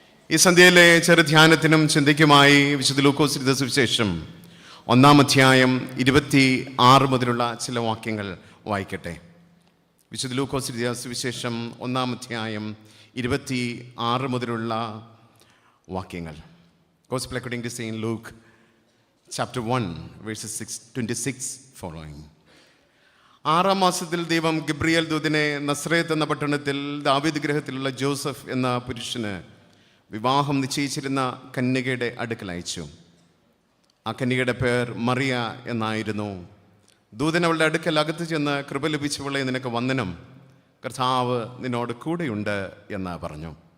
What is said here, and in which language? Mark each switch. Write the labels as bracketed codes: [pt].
[ml] ഈ സന്ധ്യയിലെ ചെറുധ്യാനത്തിനും ചിന്തയ്ക്കുമായി വിശുദ്ധ ലൂക്കോസ് എഴുതിയ സുവിശേഷം 1-ാം അധ്യായം 26 മുതലുള്ള ചില വാക്യങ്ങൾ വായിക്കട്ടെ. വിശുദ്ധ ലൂക്കോസ് എഴുതിയ സുവിശേഷം 1-ാം അധ്യായം 26 മുതലുള്ള വാക്യങ്ങൾ. [en] Gospel according to Saint Luke chapter 1 verses 26 following. [ml] 6-ാം മാസത്തിൽ ദൈവം ഗബ്രിയേൽ ദൂതനെ നസ്രേത്ത് എന്ന പട്ടണത്തിൽ ദാവീദ് ഗൃഹത്തിലുള്ള ജോസഫ് എന്ന പുരുഷന് വിവാഹം നിശ്ചയിച്ചിരുന്ന കന്യകയുടെ അടുക്കൽ അയച്ചു. ആ കന്യകയുടെ പേർ മറിയ എന്നായിരുന്നു. ദൂതൻ അവളുടെ അടുക്കൽ അകത്ത് ചെന്ന്, കൃപ ലഭിച്ചവളെ, നിനക്ക് വന്ദനം, കർത്താവ് നിന്നോട് കൂടെയുണ്ട് എന്ന് പറഞ്ഞു.